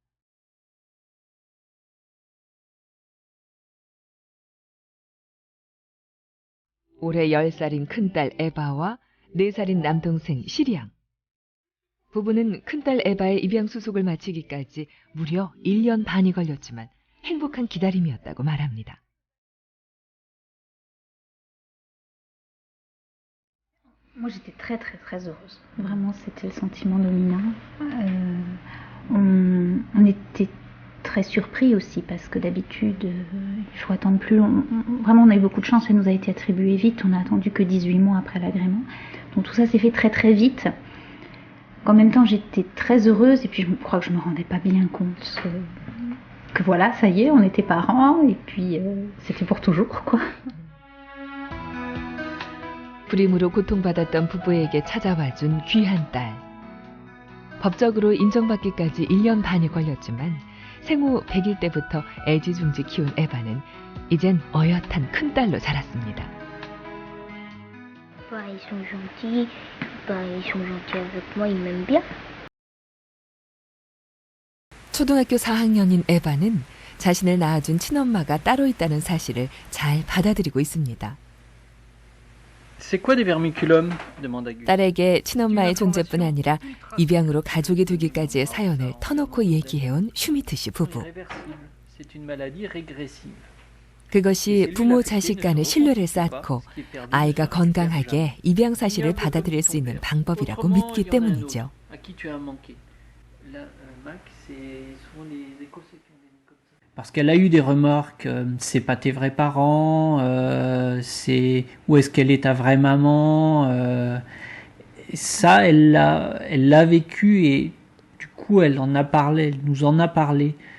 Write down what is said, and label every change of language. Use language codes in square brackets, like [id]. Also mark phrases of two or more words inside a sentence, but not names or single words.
[ko] 올해 10살인 큰딸 에바와 4살인 남동생 시리앙. 부부는 큰딸 에바의 입양 수속을 마치기까지 무려 1년 반이 걸렸지만 행복한 기다림이었다고 말합니다. [fr] Moi, j'étais très heureuse. Vraiment, c'était le sentiment dominant. On était très surpris aussi parce que d'habitude, il faut attendre plus long. Vraiment, on a eu beaucoup de chance, ça nous a été attribué vite. On a attendu que 18 mois après l'agrément. Donc tout ça s'est fait très vite. En même temps, j'étais très heureuse et puis je crois que je me rendais pas bien compte que voilà, ça y est, on était parents et puis c'était pour toujours, quoi. [ko] 불임으로 고통받았던 부부에게 찾아와준 귀한 딸. 법적으로 인정받기까지 1년 반이 걸렸지만 생후 100일 때부터 애지중지 키운 에바는 이젠 어엿한 큰딸로 자랐습니다. [fr] Ils sont gentils, ils sont gentils avec moi, ils m'aiment bien. [ko] 초등학교 4학년인 에바는 자신을 낳아준 친엄마가 따로 있다는 사실을 잘 받아들이고 있습니다. [fr] C'est quoi des vermiculums? demanda Gus. [ko] 딸에게 친엄마의 존재뿐 아니라 입양으로 가족이 되기까지의 사연을 터놓고 얘기해온 슈미트 씨 부부. [fr] C'est une maladie régressive. [ko] 그것이 부모 자식 간의 신뢰를 쌓고 아이가 건강하게 입양 사실을 받아들일 수 있는 방법이라고 믿기 때문이죠. [fr] Parce qu'elle a eu des remarques, c'est pas tes vrais parents, c'est où est-ce qu'elle est ta vraie maman. Ça, elle l'a vécu et du coup, elle en a parlé, elle nous en a parlé.